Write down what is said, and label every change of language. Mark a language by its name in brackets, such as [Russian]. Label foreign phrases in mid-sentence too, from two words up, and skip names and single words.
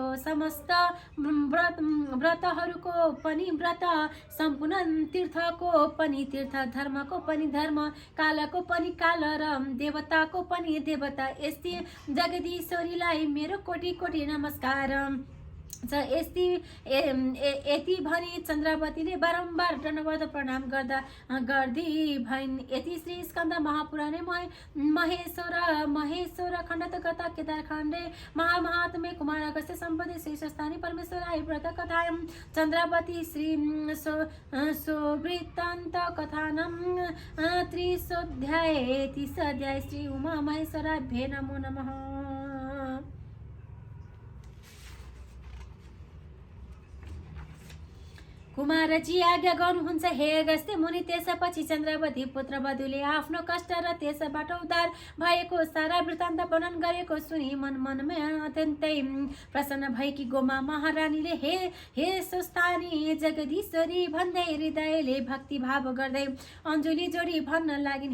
[Nepali] समस्त व्रतहरूको पनि व्रत, सम्पूर्ण तीर्थको पनि तीर्थ, धर्मको पनि धर्म, कालको पनि काल र देवताको पनि देवता, यस्ती जगदीश्वरीलाई मेरो कोटि कोटि नमस्कार। यति भनी चन्द्रावतीले बारम्बार दण्डवत प्रणाम गर्दै भइन्। [Sanskrit] यति श्री स्कन्द महापुराणे महेश्वर खण्ड कथा केदार खण्डे महात्म्य कुमार अगस्त्य सम्पदे श्री स्वस्थानी परमेश्वराय व्रत कथायां चन्द्रावती श्री सोवृत्तान्त कथानं 30 अध्याय श्री उमा महेश्वराभ्ये नमो नमः। [Nepali] कुमारजी आज्ञा गर्नुहुन्छ हे अगस्त्य मुनि। त्यसपछि चन्द्रावती पुत्रवधूले आफ्नो कष्ट र त्यसबाट उद्धार भएको सारा वृत्तान्त वर्णन गरेको सुनि मनमै अत्यन्तै प्रसन्न भएकी गोमा महारानीले हे स्वस्थानी जगदीश्वरी भन्दै हृदयले भक्ति भाव गर्दै अञ्जुली जोडी भन्न लागिन्।